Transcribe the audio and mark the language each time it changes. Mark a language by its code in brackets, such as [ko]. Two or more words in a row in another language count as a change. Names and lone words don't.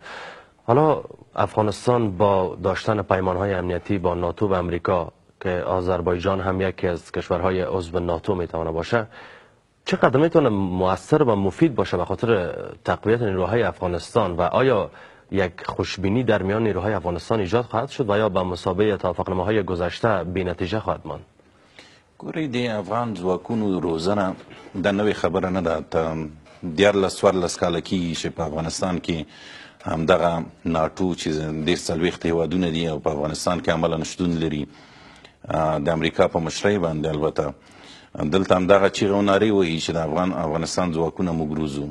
[fa] حالا افغانستان با داشتن پیمانهای امنیتی با ناتو و امریکا که آذربایجان هم یکی از کشورهای عضو ناتو میتونه باشه، چقدر میتونه مؤثر و مفید باشه به خاطر تقویت نیروهای افغانستان و آیا یک خوشبینی در میان نیروهای افغانستان ایجاد خواهد شد و یا به مثابه توافقنامه‌های گذشته بی‌نتیجه خواهد ماند؟ [ps] ګورئ د افغان ځواکونو روزنه د نوې خبره نه ده. 14 کاله کېږي چې په افغانستان کې همدغه ناټو چې 40 هیوادونه دي او په افغانستان کې عملاً شتون لري، د امریکا په مشرۍ باندې البته دلته همدغه چیغې و نارې وهي چې د افغانستان ځواکونه موږ روزو.